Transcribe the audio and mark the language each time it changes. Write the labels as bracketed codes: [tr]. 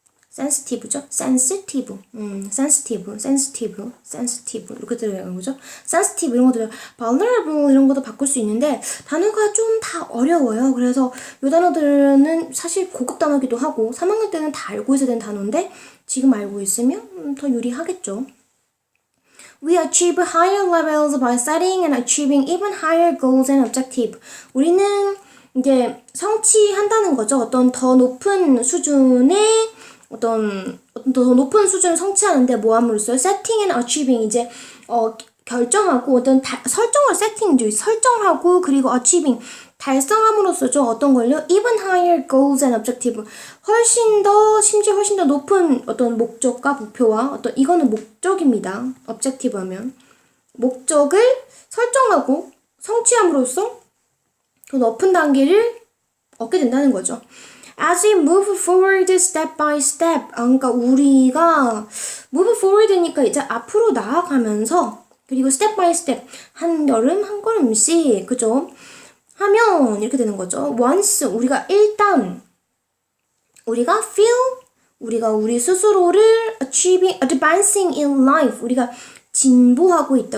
[ko] sensitive죠? sensitive. sensitive. 이렇게 들어가는 거죠. sensitive 이런 것들, vulnerable 이런 것도 바꿀 수 있는데 단어가 좀 다 어려워요. 그래서 이 단어들은 사실 고급 단어기도 하고 3학년 때는 다 알고 있어야 되는 단어인데 지금 알고 있으면 더 유리하겠죠. [en] We achieve higher levels by studying and achieving even higher goals and objectives. [ko] 우리는 이제 성취한다는 거죠. 어떤 더 높은 수준의 어떤 더 높은 수준을 성취하는데 뭐 함으로써 [en] setting and achieving [ko] 이제 결정하고 어떤 설정을 설정하고 그리고 achieving 달성함으로써죠. 어떤 걸요? [en] Even higher goals and objectives. [ko] 심지어 훨씬 더 높은 어떤 목적과 목표와 어떤 이거는 목적입니다. objective 하면 목적을 설정하고 성취함으로써 더 높은 단계를 얻게 된다는 거죠. [en] As we move forward step by step. [ko] 그러니까 우리가 [en] move forward [ko] 니까 이제 앞으로 나아가면서 그리고 [en] step by step [ko] 한 걸음 한 걸음씩 그죠? 하면 이렇게 되는 거죠. Once 우리가 일단 우리가 feel 우리가 우리 스스로를 [en] advancing in life [ko] 우리가 진보하고 있다.